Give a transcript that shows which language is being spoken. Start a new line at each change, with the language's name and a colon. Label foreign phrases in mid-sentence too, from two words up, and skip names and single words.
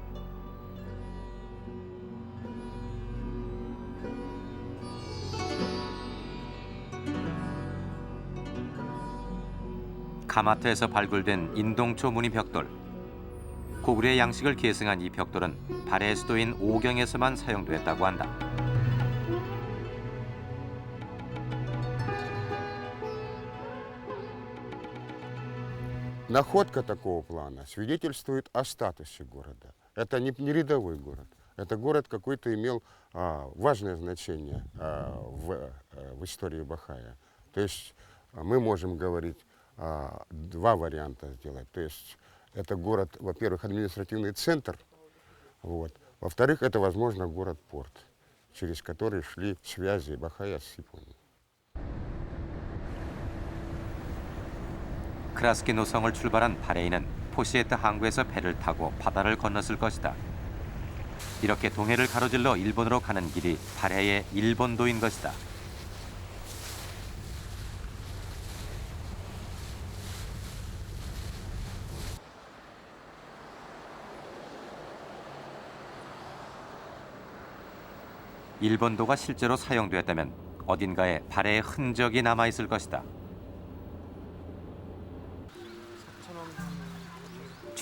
Korean: 가마트에서 발굴된 인동초 무늬 벽돌. 고구려의 양식을 계승한 이 벽돌은 발해 수도인 오경에서만 사용됐다고 한다.
Russian: Находка такого плана свидетельствует о статусе города. Это не рядовой город. Это город какой-то имел важное значение в истории Бахая. То есть мы можем говорить два варианта сделать. То есть это город, во-первых, административный центр, вот. Во-вторых, это, возможно, город-порт, через который шли связи Бахая с Японией.
Korean: 크라스키노 성을 출발한 발해인은 포시에트 항구에서 배를 타고 바다를 건넜을 것이다. 이렇게 동해를 가로질러 일본으로 가는 길이 발해의 일본도인 것이다. 일본도가 실제로 사용되었다면 어딘가에 발해의 흔적이 남아있을 것이다.